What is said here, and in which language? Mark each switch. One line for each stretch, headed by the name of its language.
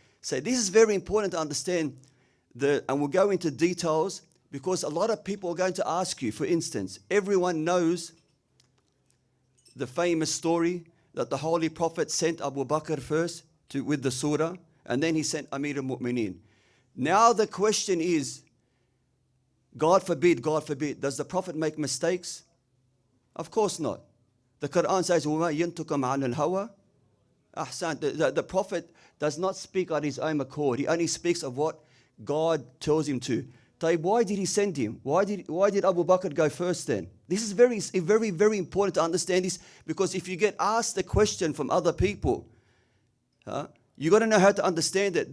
English: So this is very important to understand, and we'll go into details, because a lot of people are going to ask you, for instance, everyone knows the famous story that the Holy Prophet sent Abu Bakr first with the surah, and then he sent Amir al-Mu'mineen. Now the question is, God forbid, does the Prophet make mistakes? Of course not. The Quran says,
Arabic: وَمَا يَنْتُكَ عَنِ الْهَوَىٰ.
English: The Prophet does not speak on his own accord. He only speaks of what God tells him to. Why did he send him? Why did Abu Bakr go first then? This is very, very important to understand this, because if you get asked the question from other people, you got to know how to understand it.